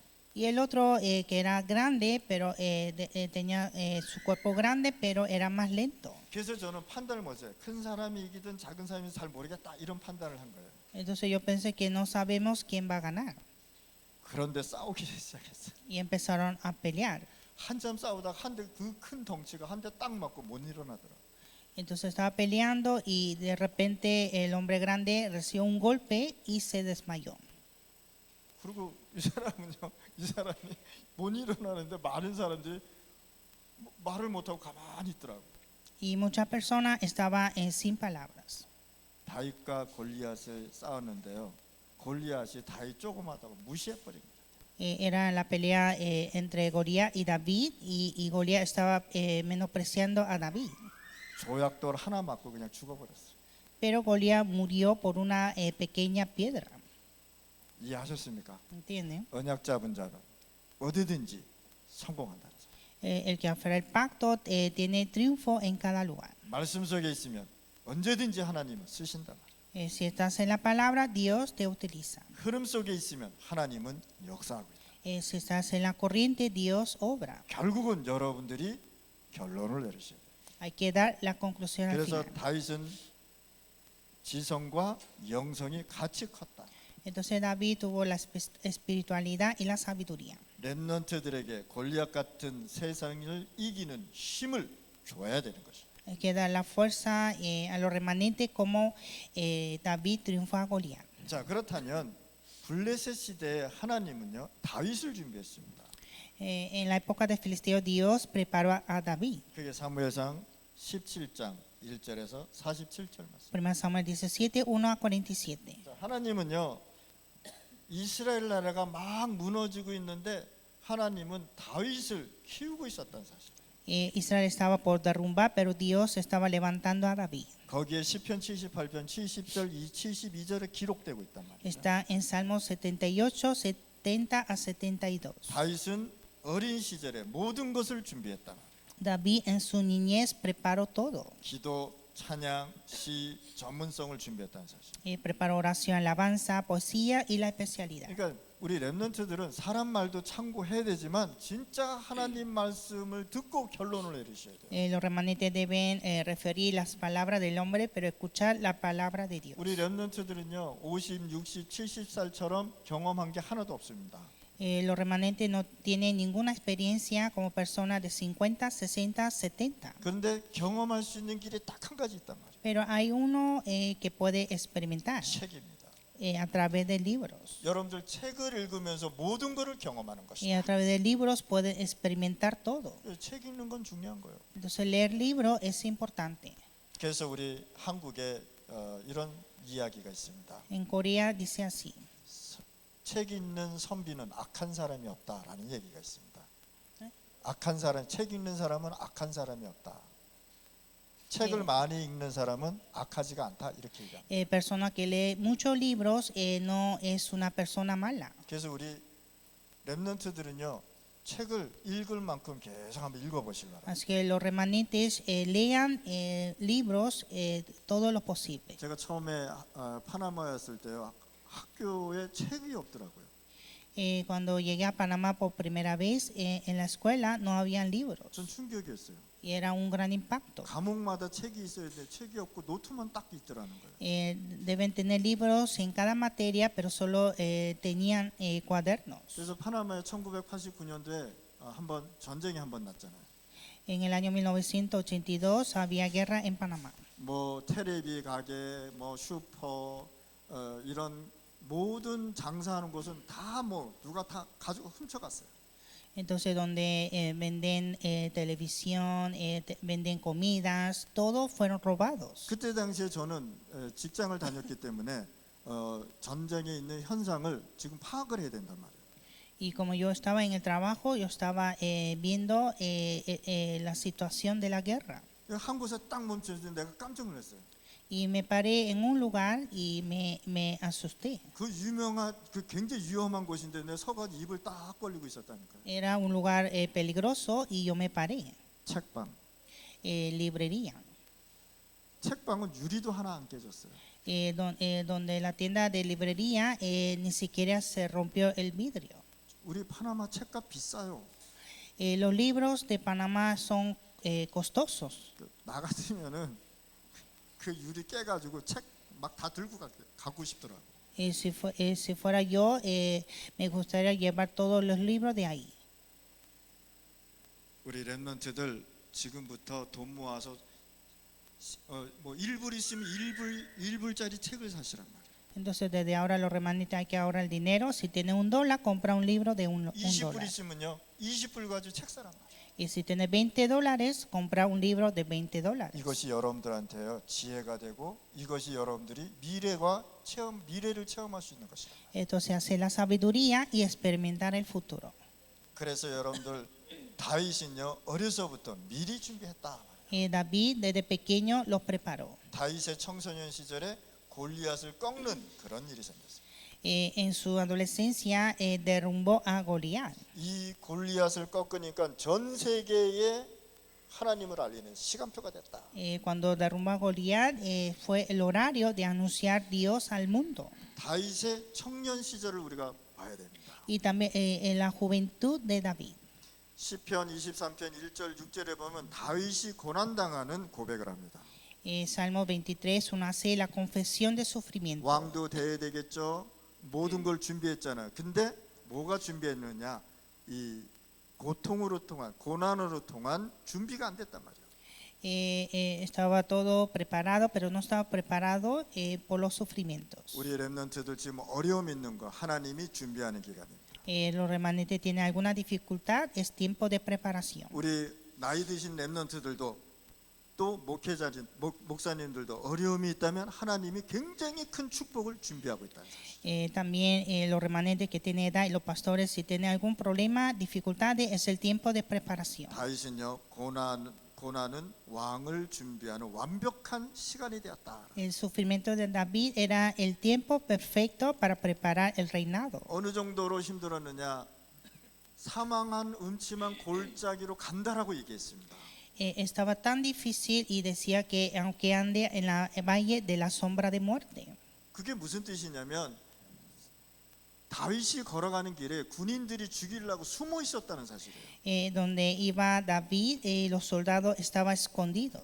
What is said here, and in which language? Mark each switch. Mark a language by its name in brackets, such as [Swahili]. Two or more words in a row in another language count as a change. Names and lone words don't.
[Spanish] Y el otro que era grande, pero tenía su cuerpo grande, pero era más lento. [Korean] 그래서 저는 판단을 못해요. 큰 사람이 이기든 작은 사람이 잘 모르겠다 이런 판단을 한 거예요. [Spanish] Entonces yo pensé que no sabemos quién va a ganar. [Korean] 그런데 싸우기 시작했어요. [Spanish] Y empezaron a pelear. [Korean] 한참 싸우다가 한 대 그 큰 덩치가 한 대 딱 맞고 못 일어나더라고요. [Spanish] Entonces estaba peleando y de repente el hombre grande recibió un golpe y se desmayó. [Korean] 그리고 이 사람이 못 일어나는데 많은 사람들이 말을 못하고 가만히 있더라고요. [Spanish] Y muchas personas estaban sin palabras. [Korean] 다윗과 골리앗을 싸웠는데요. 골리앗이 다윗 조그마하다고 무시해버립니다. [Spanish] Era la pelea entre Goliat y David y Goliat estaba menospreciando a David. [Korean] 조약돌 하나 맞고 그냥 죽어버렸어요. [Spanish] Pero Goliat murió por una pequeña piedra. [Korean] 이해하셨습니까? [Spanish] ¿Entienden? [Korean] 언약 잡은 자는 어디든지 성공한다는 거. [Spanish] El que aferra el pacto tiene triunfo en cada lugar. [Korean] 말씀 속에 있으면 언제든지 하나님은 쓰신다 말이에요. [Spanish] Si estás en la palabra, Dios te utiliza. [Korean] 흐름 속에 있으면 하나님은 역사하고 있다. [Spanish] Si estás en la corriente, Dios obra. [Korean] 결국은 여러분들이 결론을 내리셔야 돼요. [Spanish] Hay que dar la conclusión al [Korean] 그래서 [Spanish] final. [Korean] 다윗은 지성과 영성이 같이 컸다. [Spanish] Entonces David tuvo la espiritualidad y la sabiduría. [Korean] 렘넌트들에게 골리앗 같은 세상을 이기는 힘을 줘야 되는 것이죠. [Spanish] Hay que dar la fuerza a los remanentes como David triunfó a Goliat. [Korean] 자, 그렇다면 블레셋 시대에 하나님은요 다윗을 준비했습니다. [Spanish] En la época de Filisteo, Dios preparó a David. [Korean] 그게 사무엘상 17장 1절에서 47절 말씀. [Spanish] 1 Samuel 17, 1 a 47. [Korean] 자, 하나님은요 이스라엘 나라가 막 무너지고 있는데 하나님은 다윗을 키우고 있었다는 사실. [Spanish] Israel estaba por derrumbar, pero Dios estaba levantando a David. [Korean] 거기에 시편 78편 70절 72절에 기록되고 있단 말이에요. [Spanish] Está en Salmos 78, 70 a 72. [Korean] 다윗은 어린 시절에 모든 것을 준비했다. [Spanish] David en su niñez preparó todo. [Korean] 기도, 찬양, 시, 전문성을 준비했다는 사실. [Spanish] Preparó oración, alabanza, poesía y la especialidad. [Korean] 그러니까 우리 렘넌트들은 사람 말도 참고해야 되지만 진짜 하나님 말씀을 듣고 결론을 내리셔야 돼요. [Spanish] Los remanentes deben referir las palabras del hombre, pero escuchar la palabra de Dios. [Korean] 우리 렘넌트들은요 50, 60, 70살처럼 경험한 게 하나도 없습니다. [Spanish] Los remanentes no tienen ninguna experiencia como personas de 50, 60, 70. [Korean] 그런데 경험할 수 있는 길이 딱 한 가지 있단 말이에요. [Spanish] Pero hay uno que puede experimentar [Korean] 책입니다. [Spanish] a través de libros. [Korean] 여러분들 책을 읽으면서 모든 것을 경험하는 [Spanish] Y [Korean] 것이다. [Spanish] a través de libros pueden experimentar todo. [Korean] 책 읽는 건 중요한 거예요. [Spanish] Entonces leer libros es importante. [Korean] 그래서 우리 한국에 이런 이야기가 있습니다. [Spanish] En Corea dice así. [Korean] 책 읽는 선비는 악한 사람이 없다라는 얘기가 있습니다. 네? 악한 사람, 책 읽는 사람은 악한 사람이 없다. 책을 네. 많이 읽는 사람은 악하지가 않다 이렇게 얘기합니다. [Spanish] Persona que lee muchos libros no es una persona mala. [Korean] 그래서 우리 렘넌트들은요 책을 읽을 만큼 계속 한번 읽어보시기 바랍니다. [Spanish] Así que los remanentes lean libros todo lo posible. [Korean] 제가 처음에 파나마였을 때요 학교에 책이 없더라고요. [Spanish] Cuando llegué a Panamá por primera vez, en la escuela no habían libros. [Korean] 전 충격이었어요. [Spanish] Y era un gran impacto. [Korean] 과목마다 책이 있어야 돼. 책이 없고 노트만 딱 있더라는 거예요. [Spanish] Deben tener libros en cada materia, pero solo tenían cuadernos. [Korean] 그래서 파나마에 1989년도에 한번 전쟁이 한번 났잖아요. [Spanish] En el año 1982 había guerra en Panamá. [Korean] 뭐 테레비 가게, 뭐 슈퍼 이런 모든 장사하는 곳은 다 뭐 누가 다 가지고 훔쳐갔어요. [Spanish] Entonces, donde venden televisión, venden comidas, todos fueron robados. [Korean] 그때 당시에 저는 직장을 다녔기 때문에 전쟁에 있는 현상을 지금 파악을 해야 된단 말이에요. [Spanish] Y como yo estaba en el trabajo, yo estaba viendo la situación de la guerra. [Korean] 한 곳에 딱 멈춰서 내가 깜짝 놀랐어요. [Spanish] Y me paré en un lugar y me asusté. [Korean] 그 유명한 그 굉장히 위험한 곳인데 내가 서가지고 입을 딱 벌리고 있었다니까요. [Spanish] Era un lugar peligroso y yo me paré. [Korean] 책방. [Spanish] Librería. [Korean] 책방은 유리도 하나 안 깨졌어요. [Spanish] Donde la tienda de librería ni siquiera se rompió el vidrio. [Korean] 우리 파나마 책값 비싸요. [Spanish] Los libros de Panamá son costosos. [Korean] 나 같으면은 그 유리 깨가지고 책 막 다 들고 가고 싶더라고. [Spanish] Si fuera yo, me gustaría llevar todos los libros de ahí. [Korean] 우리 렘넌트들 지금부터 돈 모아서 뭐 1불 있으면 1불짜리 책을 사시란 말이에요. [Spanish] Entonces desde ahora los remanentes hay que ahorrar el dinero. Si tiene $1, compra un libro de un [Korean] 20불 [Spanish] dólar. [Korean] 있으면요 20불 가지고 책 사란 말이에요. [Spanish] Y si tiene $20, compra un libro de $20. [Korean] 이것이 여러분들한테요 지혜가 되고 이것이 여러분들이 미래를 체험할 수 있는 것이다. [Spanish] Esto se hace la sabiduría y experimentar el futuro. [Korean] 그래서 여러분들 다윗은요 어려서부터 미리 준비했다. [Spanish] David desde pequeño los preparó. [Korean] 다윗의 청소년 시절에 골리앗을 꺾는 그런 일이 생겼어요. [Spanish] En su adolescencia derrumbó a Goliat. [Korean] 이 골리앗을 꺾으니까 전 세계에 하나님을 알리는 시간표가 됐다. [Spanish] Cuando derrumbó a Goliat fue el horario de anunciar Dios al mundo. [Korean] 다윗의 청년 시절을 우리가 봐야 됩니다. [Spanish] Y también en la juventud de David. [Korean] 시편 23편 1절 6절에 보면 다윗이 고난당하는 고백을 합니다. [Spanish] Salmo 23 uno hace la confesión de sufrimiento. [Korean] 왕도 돼야 되겠죠. 모든 걸 준비했잖아요. 근데 뭐가 준비했느냐? 이 고통으로 통한 고난으로 통한 준비가 안 됐단 말이에요. [Spanish] Estaba todo preparado, pero no estaba preparado por los sufrimientos. [Korean] 우리 렘넌트들 지금 어려움 있는 거 하나님이 준비하는 기간입니다. [Spanish] Los remanentes tienen alguna dificultad, es tiempo de preparación. [Korean] 우리 나이 드신 렘넌트들도 또 목사님들도 어려움이 있다면 하나님이 굉장히 큰 축복을 준비하고 있다는 사실. [Spanish] También los remanentes que tienen edad y los pastores, si tienen algún problema, dificultades, es el tiempo de preparación. [Korean] 다윗은요 고난은 왕을 준비하는 완벽한 시간이 되었다. [Spanish] El sufrimiento de David era el tiempo perfecto para preparar el reinado. [Korean] 어느 정도로 힘들었느냐? 사망한 음침한 골짜기로 간다라고 얘기했습니다. [Spanish] Estaba tan difícil y decía que aunque ande en la valle de la sombra de muerte. [Korean] 그게 무슨 뜻이냐면 다윗이 걸어가는 길에 군인들이 죽이려고 숨어 있었다는 사실이에요. [Spanish] Donde iba David, los soldados estaban escondidos.